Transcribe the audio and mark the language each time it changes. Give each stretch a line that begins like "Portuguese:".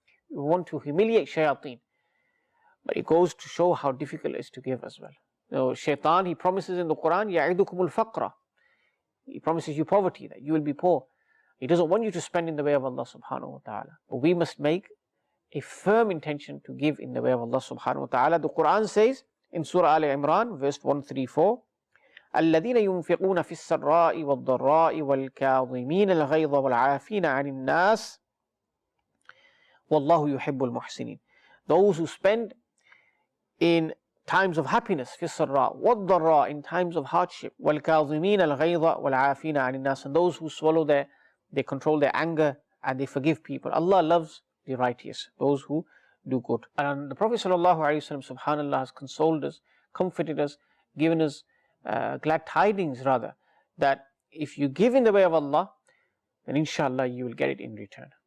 English: We want to humiliate shayateen. But it goes to show how difficult it is to give as well. Shaitan, he promises in the Quran,
Arabic: يَعِدُكُمُ الْفَقْرَ.
English: He promises you poverty, that you will be poor. He doesn't want you to spend in the way of Allah subhanahu wa ta'ala. But we must make a firm intention to give in the way of Allah subhanahu wa ta'ala. The Quran says in Surah Al-Imran, verse 134,
Arabic: الَّذِينَ يُنْفِقُونَ فِي السَّرَّاءِ وَالضَّرَّاءِ وَالْكَاظِمِينَ الْغَيْظَ وَالْعَافِينَ عَنِ النَّاسِ وَاللَّهُ يُحِبُّ الْمُحْسِنِينَ.
English: Those who spend in times of happiness,
Arabic: فِي السَّرَّاءِ وَالضَّرَّاءِ,
English: in times of hardship,
Arabic: وَالْكَاظِمِينَ الْغَيْظَ وَالْعَافِينَ عَنِ النَّاسِ,
English: and those who they control their anger and they forgive people. Allah loves the righteous, those who do good. And the Prophet ﷺ, subhanallah, has consoled us, comforted us, given us glad tidings rather, that if you give in the way of Allah, then inshallah you will get it in return.